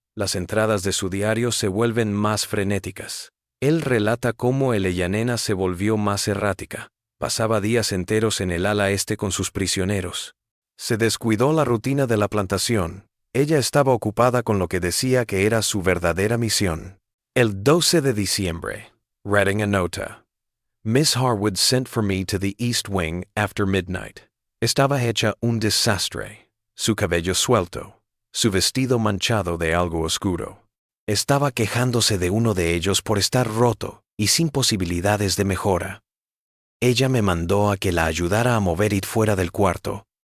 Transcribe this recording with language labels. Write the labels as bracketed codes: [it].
[es] Las entradas de su diario se vuelven más frenéticas. Él relata cómo Eleyanena se volvió más errática. Pasaba días enteros en el ala este con sus prisioneros. Se descuidó la rutina de la plantación. Ella estaba ocupada con lo que decía que era su verdadera misión. El 12 de diciembre, reading a nota. [en] Miss Harwood sent for me to the East Wing after midnight. [es] Estaba hecha un desastre. Su cabello suelto, su vestido manchado de algo oscuro. Estaba quejándose de uno de ellos por estar roto y sin posibilidades de mejora. Ella me mandó a que la ayudara a mover it fuera del cuarto.